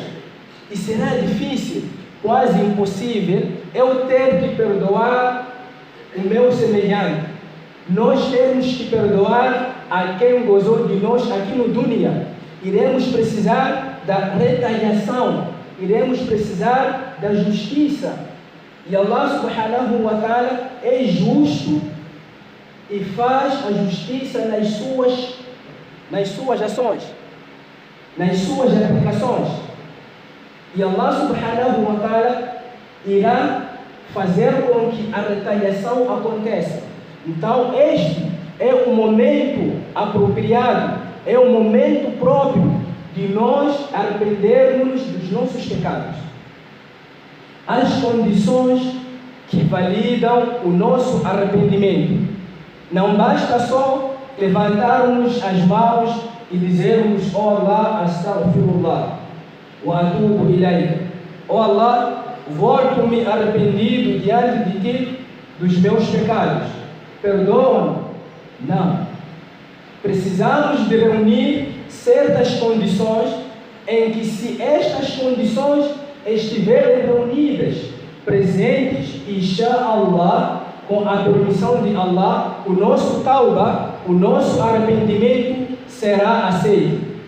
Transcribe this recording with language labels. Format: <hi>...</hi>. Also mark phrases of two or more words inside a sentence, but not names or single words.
<pt>E será difícil, quase impossível, eu ter que perdoar o meu semelhante. Nós temos que perdoar a quem gozou de nós aqui no dunya. Iremos precisar da retaliação, iremos precisar da justiça. E Allah</pt> <ar>سبحانه وتعالى</ar> <pt>é justo e faz a justiça nas suas ações, nas suas aplicações. E Allah</pt> <ar>سبحانه وتعالى</ar> <pt>irá fazer com que a retaliação aconteça. Então este é o momento apropriado, é o momento próprio de nós arrependermos dos nossos pecados. As condições que validam o nosso arrependimento. Não basta só levantarmos as mãos e dizermos:</pt> <ar>"Oh Allah, أستغفر الله وأتوب إليك."</ar> <pt>"Oh Allah, volto-me arrependido diante de ti dos meus pecados. Perdoa-me." Não. Precisamos de reunir certas condições em que, se estas condições estiverem reunidas, presentes, inshallah, com a permissão de Allah, o nosso tauba, o nosso arrependimento será aceito.</pt>